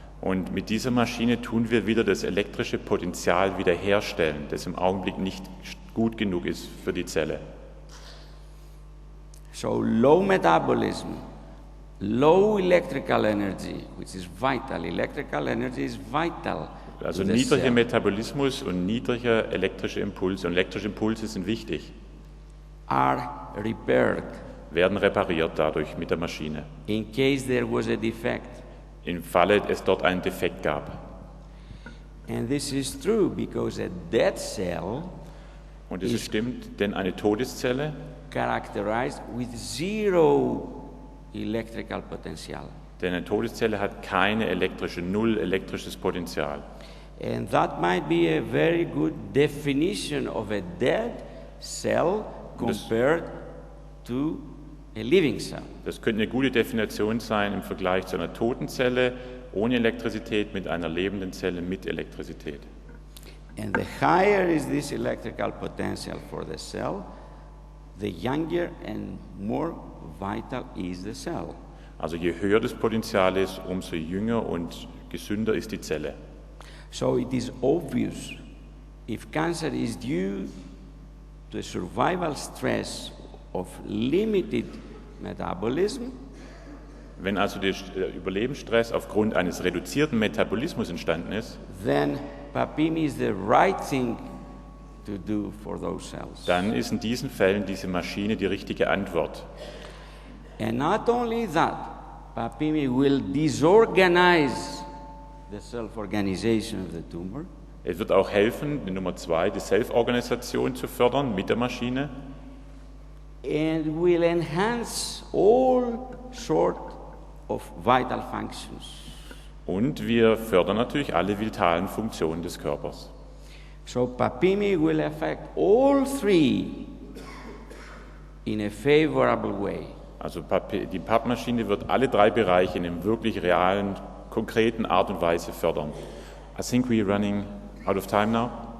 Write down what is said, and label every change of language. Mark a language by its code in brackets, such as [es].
[de] Und mit dieser Maschine tun wir wieder das elektrische Potenzial wiederherstellen, das im Augenblick nicht gut genug ist für die Zelle. [en] So low metabolism, low electrical energy, which is vital. Electrical energy is vital. [de] Also [en] to the [de] niedriger [en] cell. [de] Metabolismus und niedriger elektrische Impulse. Und elektrische Impulse sind wichtig, [en] Are repaired [de] werden repariert dadurch mit der Maschine. [en] in case there was a defect. [de] Im Falle es dort einen Defekt gab. [en] And this is true because a dead cell [de] Und es stimmt, denn eine Todeszelle [en] characterized with zero electrical potential. [de] Denn eine Todeszelle hat null elektrisches Potenzial. [en] And that might be a very good definition of a dead cell compared to a living cell. [de] Das könnte eine gute Definition sein im Vergleich zu einer toten Zelle ohne Elektrizität mit einer lebenden Zelle mit Elektrizität. [en] And the higher is this electrical potential for the cell, the younger and more vital is the cell. [de] Also je höher das Potenzial ist, umso jünger und gesünder ist die Zelle. [en] So it is obvious if cancer is due to a survival stress of limited metabolism, [de] Wenn also der Überlebensstress aufgrund eines reduzierten Metabolismus entstanden ist, [en] then Papimi is the right thing to do for those cells. [de] dann ist in diesen Fällen diese Maschine die richtige Antwort. [en] And not only that, Papimi will disorganize the self-organization of the tumor. [de] Es wird auch helfen, die Nummer 2, die Selbstorganisation zu fördern mit der Maschine [en] And will enhance all sort of vital functions. [de] und wir fördern natürlich alle vitalen Funktionen des Körpers. [en] So Papimi will affect all three in a favorable way. [de] Also die Pappmaschine wird alle 3 Bereiche in einer wirklich realen, konkreten Art und Weise fördern. [en] I think we're running out of time now.